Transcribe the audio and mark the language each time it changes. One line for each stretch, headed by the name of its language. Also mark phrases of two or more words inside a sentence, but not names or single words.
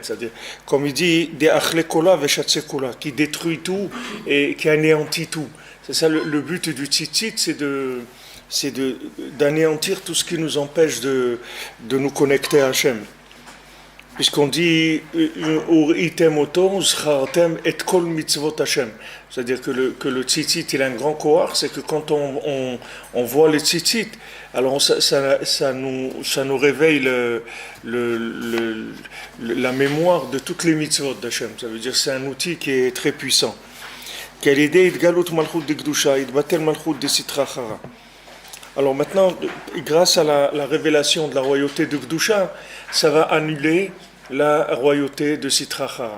French: C'est-à-dire, comme il dit, des
Aramaic: אכיל כולא ושיצי כולא,
French: qui détruit tout et qui anéantit tout. C'est ça le but du tzitzit, c'est d'anéantir tout ce qui nous empêche de nous connecter à Hachem. Puisqu'on dit
Hebrew: וראיתם אותו וזכרתם את כל מצות ה.
French: C'est-à-dire que le tzitzit il a un grand kohar, c'est que quand on voit le tzitzit, alors ça nous réveille la mémoire de toutes les mitzvot d'Hachem. Ça veut dire que c'est un outil qui est très puissant. Alors maintenant, grâce à la révélation de la royauté de Gdusha, ça va annuler la royauté de
Aramaic: סטרא אחרא.